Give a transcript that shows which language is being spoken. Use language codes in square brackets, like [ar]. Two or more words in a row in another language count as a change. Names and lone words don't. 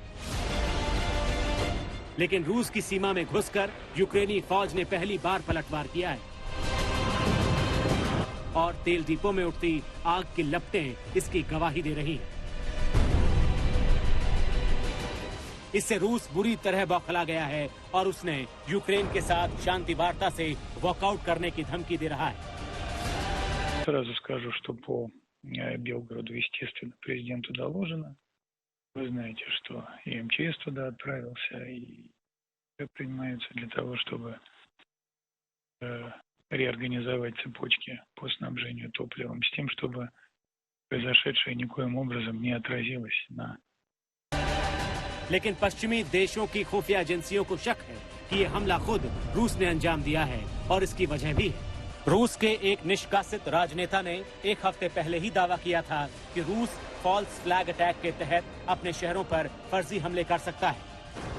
[hi] लेकिन रूस की सीमा में घुसकर यूक्रेनी फौज ने पहली बार पलटवार किया है और तेल डिपो में उठती आग की लपटें इसकी गवाही दे रही हैं। इससे रूस बुरी तरह बौखला गया है और उसने यूक्रेन के साथ शांति वार्ता से वॉकआउट करने की धमकी दे रहा है। [ru] Сразу скажу, что по Белгороду, естественно, президенту доложено. Вы знаете, что и МЧС туда отправился, и принимается для того, чтобы реорганизовать цепочки по снабжению топливом, с тем, чтобы произошедшее никоим образом не отразилось на... [hi] लेकिन पश्चिमी देशों की खुफिया एजेंसियों को शक है कि ये हमला खुद रूस ने अंजाम दिया है और इसकी वजह भी है। रूस के एक निष्कासित राजनेता ने 1 हफ्ते पहले ही दावा किया था कि रूस [en] false flag attack [hi] के तहत अपने शहरों पर फर्जी हमले कर सकता है।